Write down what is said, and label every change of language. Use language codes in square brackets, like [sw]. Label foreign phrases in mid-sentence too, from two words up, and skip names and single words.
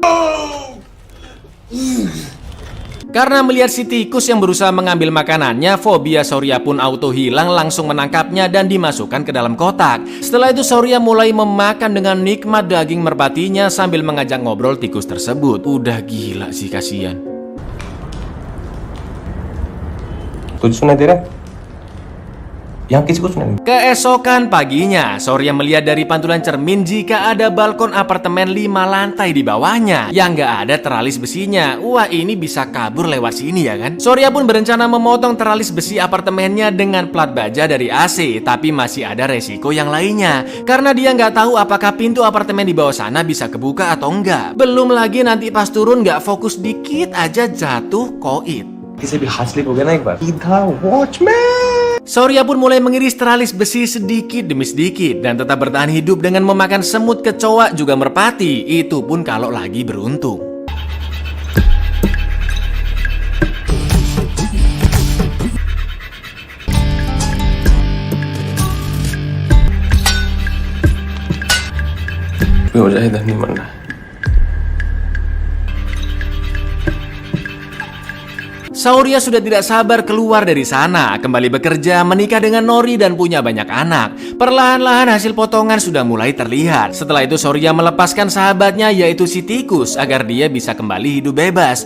[id] Karena melihat si tikus yang berusaha mengambil makanannya, fobia Sauria pun auto hilang, langsung menangkapnya dan dimasukkan ke dalam kotak. Setelah itu Sauria mulai memakan dengan nikmat daging merpatinya sambil mengajak ngobrol tikus tersebut. Udah gila sih, kasihan. [hi] तुझे सुनाई दे रहा है? Yang किसी को सुनाई नहीं? [id] Keesokan paginya, Sauria melihat dari pantulan cermin jika ada balkon apartemen 5 lantai di bawahnya yang gak ada teralis besinya. Wah, ini bisa kabur lewat sini ya kan? Sauria pun berencana memotong teralis besi apartemennya dengan plat baja dari AC, tapi masih ada resiko yang lainnya karena dia nggak tahu apakah pintu apartemen di bawah sana bisa kebuka atau enggak. Belum lagi nanti pas turun nggak fokus dikit aja jatuh koit. [hi] किसी भी हाथ स्लिप हो गया ना एक बार सीधा वॉचमैन. [id] Sauria pun mulai mengiris teralis besi sedikit demi sedikit dan tetap bertahan hidup dengan memakan semut, kecoa, juga merpati. Itu pun kalau lagi beruntung. [hi] मुजाहिद नहीं मरना. [id] Sauria sudah tidak sabar keluar dari sana, kembali bekerja, menikah dengan Nori dan punya banyak anak. Perlahan-lahan hasil potongan sudah mulai terlihat. Setelah itu Sauria melepaskan sahabatnya yaitu si tikus agar dia bisa kembali hidup bebas.